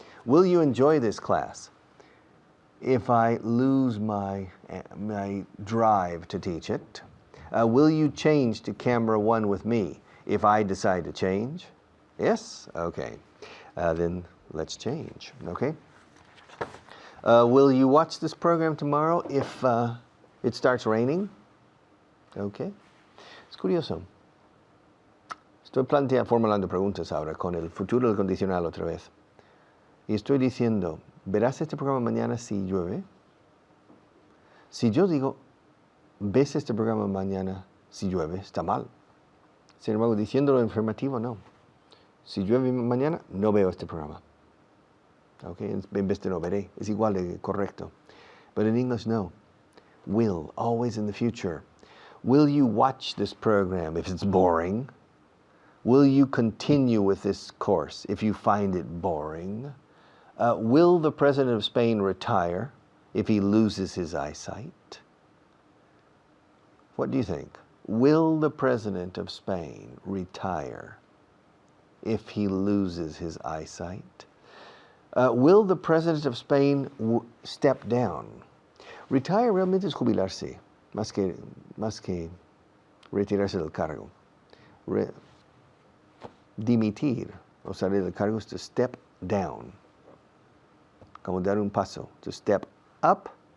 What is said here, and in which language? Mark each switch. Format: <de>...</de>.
<en>Will you enjoy this class if I lose my drive to teach it? Will you change to camera 1 with me If I decide to change, yes? Okay. Then let's change, okay? Will you watch this program tomorrow if it starts raining?</en> <es>Okay. Es curioso. Estoy formulando preguntas ahora con el futuro del condicional otra vez. Y estoy diciendo, ¿verás este programa mañana si llueve? Si yo digo, ¿ves este programa mañana si llueve? Está mal. Sin embargo, diciéndolo afirmativo, no. Si llueve mañana, no veo este programa. Okay? En vez de no veré. Es igual de correcto.</es> <en>But in English, no. Will, always in the future. Will you watch this program if it's boring? Will you continue with this course if you find it boring? Will the President of Spain retire if he loses his eyesight? What do you think? Will the President of Spain retire if he loses his eyesight? Will the President of Spain step down?</en> <es>Retire realmente es jubilarse, más que retirarse del cargo. Dimitir, o salir del cargo, es</es> <en>to step down.</en> <es>Como dar un paso.</es> <en>To step up.</en>